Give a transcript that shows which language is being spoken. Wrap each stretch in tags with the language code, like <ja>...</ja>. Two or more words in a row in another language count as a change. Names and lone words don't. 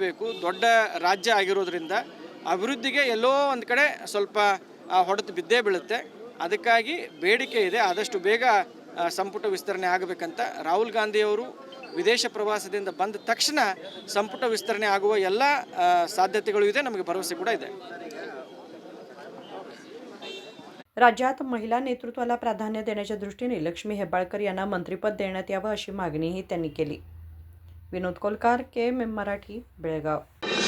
<kn>ದೊಡ್ಡ ರಾಜ್ಯ ಆಗಿರೋದ್ರಿಂದ ಅಭಿವೃದ್ಧಿಗೆ ಎಲ್ಲೋ ಒಂದು ಕಡೆ ಸ್ವಲ್ಪ ಹೊಡೆತು ಬಿದ್ದೇ ಬೀಳುತ್ತೆ. ಅದಕ್ಕಾಗಿ ಬೇಡಿಕೆ ಇದೆ, ಆದಷ್ಟು ಬೇಗ ಸಂಪುಟ ವಿಸ್ತರಣೆ ಆಗಬೇಕಂತ. ರಾಹುಲ್ ಗಾಂಧಿಯವರು ವಿದೇಶ ಪ್ರವಾಸದಿಂದ ಬಂದ ತಕ್ಷಣ ಸಂಪುಟ ವಿಸ್ತರಣೆ ಆಗುವ ಎಲ್ಲ ಸಾಧ್ಯತೆಗಳು ಇದೆ, नಮಗೆ भरोसे ಕೂಡ ಇದೆ.</kn> <mr>राज्यात महिला नेतृत्वाला प्राधान्य देण्याच्या दृष्टीने लक्ष्मी हेब्बाळकर यांना मंत्रिपद देण्यात यावं अशी मागणीही त्यांनी केली. विनोद कोलकार, KMM मराठी, बेळगाव.</mr>